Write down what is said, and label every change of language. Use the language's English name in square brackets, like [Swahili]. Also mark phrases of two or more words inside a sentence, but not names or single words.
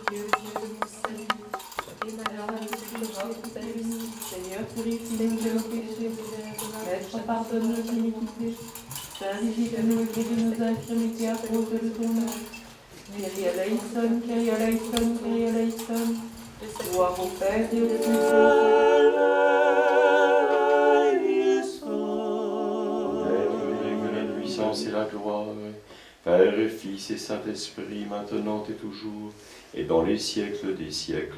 [French] Dieu de mon salut. Et ma larme de ta bénie. Seigneur, purifie-nous de nos péchés. Maître, pardonne nos iniquités. Saint, visite-nous et guéris nos infirmités à cause de ton nom. [Greek] Κύριε ἐλέησον, Κύριε ἐλέησον, Κύριε ἐλέησον. [French] Gloire au Père et au Fils et la puissance et la gloire, Père et Fils et Saint-Esprit, maintenant et toujours, et dans les siècles des siècles.